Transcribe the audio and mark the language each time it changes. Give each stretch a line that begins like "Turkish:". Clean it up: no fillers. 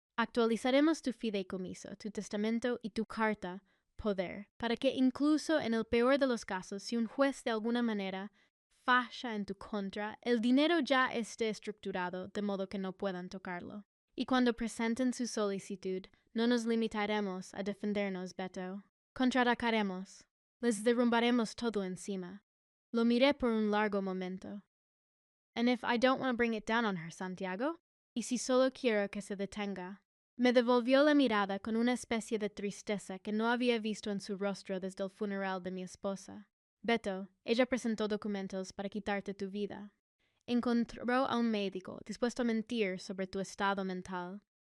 Spanish: Actualizaremos tu fideicomiso, tu testamento y tu carta poder, para que incluso en el peor de los casos, si un juez de alguna manera falla en tu contra, el dinero ya esté estructurado de modo que no puedan tocarlo. Y cuando presenten su solicitud, no nos limitaremos a defendernos, Beto. Contraatacaremos. Les derrumbaremos todo encima. Lo miré por un largo momento.
English: And if I don't want to bring it down on her, Santiago?
Spanish: ¿Y si solo quiero que se detenga? Me devolvió la mirada con una especie de tristeza que no había visto en su rostro desde el funeral de mi esposa. Beto, ella presentó documentos para quitarte tu vida. Encontró a un médico dispuesto a mentir sobre tu estado mental.